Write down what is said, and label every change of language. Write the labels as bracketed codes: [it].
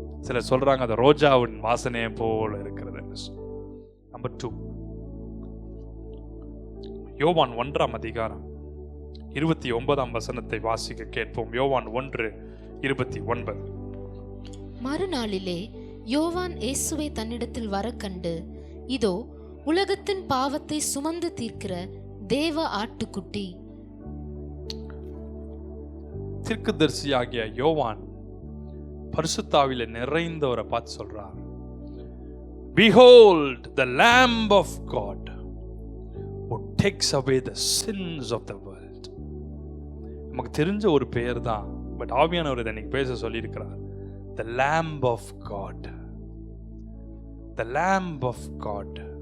[ta] சிலர் சொல்றாங்க அந்த ரோஜாவின் வாசனையை போல இருக்கிறது. நம்பர் 2, யோவான் 1ஆம் அதிகாரம் 29ஆம் வசனத்தை வாசிக்க கேட்போம். யோவான் 1:29. மறுநாளிலே யோவான் இயேசுவை தன்னிடத்தில் வர கண்டு, இதோ உலகத்தின் பாவத்தை சுமந்து தீர்க்கிற தேவ ஆட்டுக்குட்டி. தீர்க்கதரிசியாகிய யோவான் பரிசுத்தாவிலே நிறைந்தவரை பார்த்து சொல்றார், [en] Behold the Lamb of God who takes away the sins of the world. [ta] நமக்கு தெரிஞ்ச ஒரு பெயர் தான், பட் ஆவியானவர் இதை இன்னைக்கு பேச சொல்லியிருக்கிறார். [en] The Lamb of God, the Lamb of God.